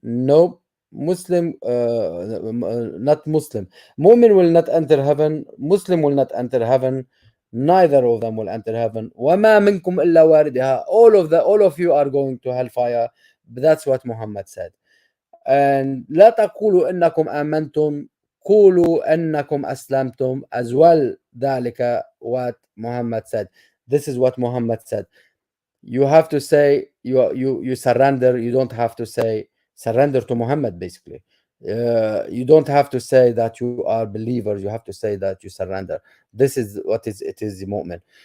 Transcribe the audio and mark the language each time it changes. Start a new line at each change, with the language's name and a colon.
English: No, Muslim, not Muslim. Mu'min will not enter heaven. Muslim will not enter heaven. Neither of them will enter heaven.
Arabic: وَمَا مِنْكُمْ إِلَّا وَارِدُهَا.
English: All of you are going to hellfire. But that's what Muhammad said. And
Arabic: لا تقولوا إنكم آمنتم قولوا أنكم أسلمتم
English: as well.
Arabic: ذلك
English: what Muhammad said. This is what Muhammad said. You have to say you surrender. You don't have to say surrender to Muhammad basically. You don't have to say that you are believers. You have to say that you surrender. This is what is it is the moment.